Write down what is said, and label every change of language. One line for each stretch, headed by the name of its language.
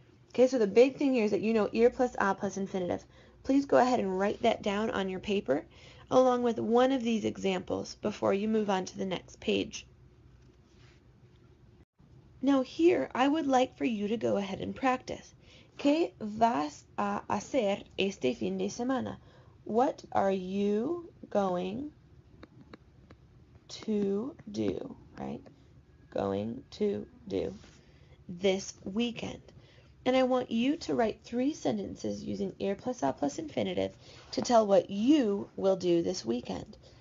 English: Okay, so the big thing here is that you know ir plus a plus infinitive. Please go ahead and write that down on your paper along with one of these examples before you move on to the next page. Now here, I would like for you to go ahead and practice.
Spanish: ¿Qué vas a hacer este fin de semana?
English: What are you going to do, right? Going to do this weekend. And I want you to write 3 sentences using ir plus a plus infinitive to tell what you will do this weekend.